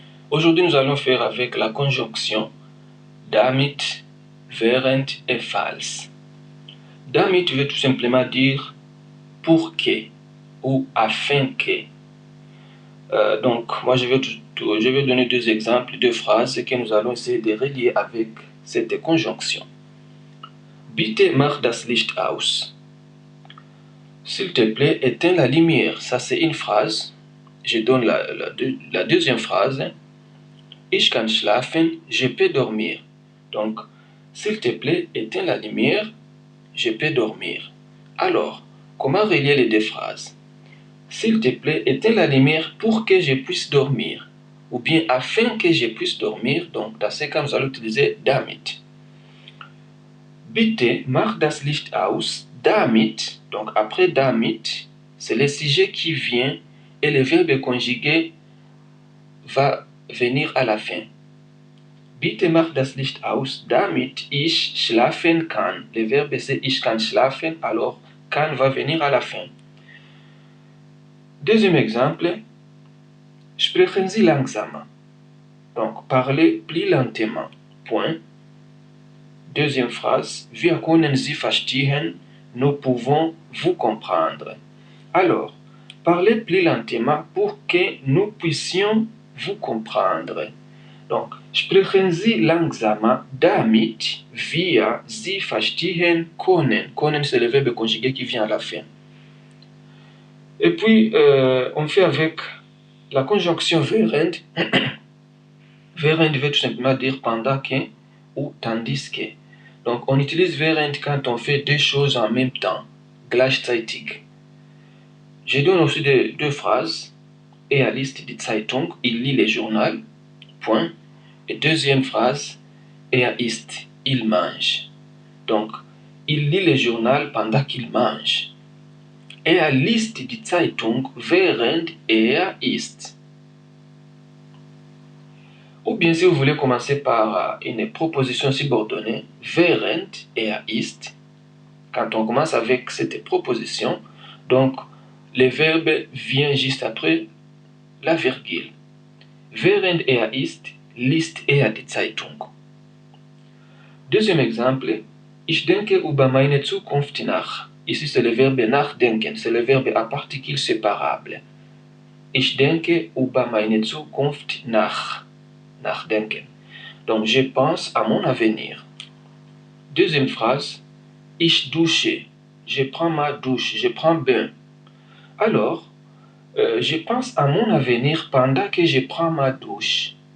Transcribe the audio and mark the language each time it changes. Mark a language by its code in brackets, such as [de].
[fr] Aujourd'hui, nous allons faire avec la conjonction damit, während et falls. Damit veut tout simplement dire pour que ou afin que. Donc, moi, je vais donner deux exemples, deux phrases que nous allons essayer de relier avec cette conjonction. [de] Bitte mach das Licht aus. [fr] S'il te plaît, éteins la lumière. Ça, c'est une phrase. Je donne la deuxième phrase. [de] Ich kann schlafen, [fr] je peux dormir. Donc, s'il te plaît, éteins la lumière, je peux dormir. Alors, comment relier les deux phrases? S'il te plaît, éteins la lumière pour que je puisse dormir. Ou bien afin que je puisse dormir. Donc, dans ce cas, nous allons utiliser damit. [de] Bitte mach das Licht aus. [fr] Damit, donc après damit, c'est le sujet qui vient et le verbe conjugué va venir à la fin. [de] Bitte mach das Licht aus, damit ich schlafen kann. [fr] Le verbe c'est [de] ich kann schlafen, [fr] alors kann va venir à la fin. Deuxième exemple, [de] sprechen Sie langsamer. [fr] Donc parlez plus lentement. Point. Deuxième phrase, [de] wir können Sie verstehen, [fr] nous pouvons vous comprendre. Alors, parlez plus lentement pour que nous puissions vous comprendre. [de] Donc, sprechen Sie langsamer, damit wir Sie verstehen können. [fr] Können, c'est le verbe conjugué qui vient à la fin. Et puis, on fait avec la conjonction während. Während veut tout simplement dire pendant que ou tandis que. Donc, on utilise während quand on fait deux choses en même temps, gleichzeitig. Je donne aussi deux phrases. [de] Er liest die Zeitung, [fr] il lit le journal, point. Et deuxième phrase, [de] er isst, [fr] il mange. Donc, il lit le journal pendant qu'il mange. [de] Er liest die Zeitung, während er isst. [fr] Ou bien si vous voulez commencer par une proposition subordonnée, [de] während er isst, [fr] quand on commence avec cette proposition, donc le verbe vient juste après la virgule. [de] Während er isst, liest er die Zeitung. [fr] Deuxième exemple, [de] ich denke über meine Zukunft nach. [fr] Ici, c'est le verbe nachdenken, c'est le verbe à particule séparable. [de] Ich denke über meine Zukunft nach. Nachdenken. [fr] Donc, je pense à mon avenir. Deuxième phrase, [de] ich dusche. [fr] Je prends ma douche, je prends bain. Alors, je pense à mon avenir pendant que je prends ma douche.